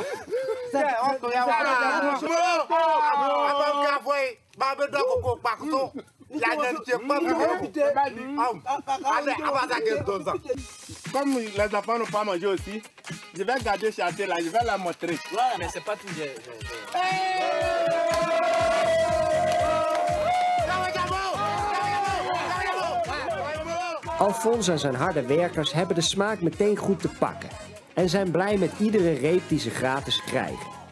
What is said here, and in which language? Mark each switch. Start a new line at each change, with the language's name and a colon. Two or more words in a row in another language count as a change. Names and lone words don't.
French: Comme les enfants n'ont pas mangé aussi, je vais garder chanter là, je vais la montrer. Ouais, mais c'est pas tout. Hey!
Dutch: Alfons en zijn harde werkers hebben de smaak meteen goed te pakken en zijn blij met iedere reep die ze gratis krijgen.